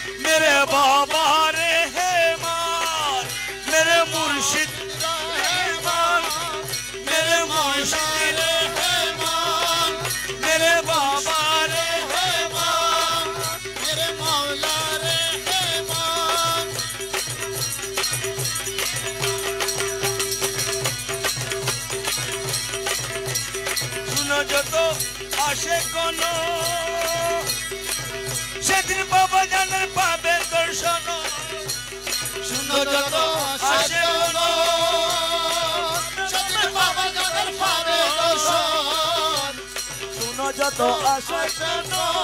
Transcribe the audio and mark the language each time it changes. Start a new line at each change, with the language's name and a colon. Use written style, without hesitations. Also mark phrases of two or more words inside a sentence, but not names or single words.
Hindi: मेरे बाबा रहमान मेरे मुर्शिद रहमान मेरे मुर्शिद रहमान मेरे बाबा रहमान मेरे मौला रहमान सुनो जो तो
Bangla: আসে কোনো সেদিন বাবা জানের পাবে দর্শন শুনো যত আসে কোনো সেদিন বাবা জানের পাবে দর্শন শুনো যত আসে কোনো